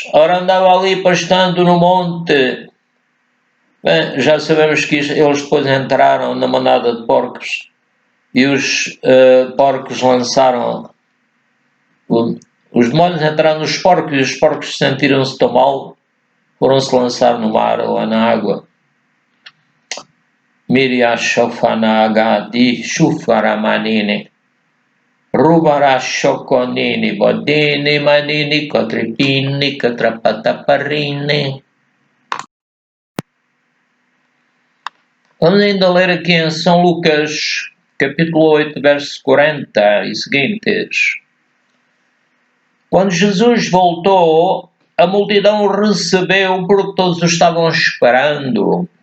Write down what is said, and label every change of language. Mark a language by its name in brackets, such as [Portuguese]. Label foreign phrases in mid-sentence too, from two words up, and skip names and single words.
[Portuguese] Ora, andava ali pastando no monte. Bem, já sabemos que eles depois entraram na manada de porcos. E os porcos lançaram. Os demónios entraram nos porcos e os porcos sentiram-se tão mal, foram-se lançar no mar ou na água. Miria shofana agadi shufaramanini rubara shokonini bodini manini kotripini katrapataparini. Vamos ainda ler aqui em São Lucas, capítulo 8, verso 40 e seguintes. Quando Jesus voltou, a multidão o recebeu porque todos o estavam esperando.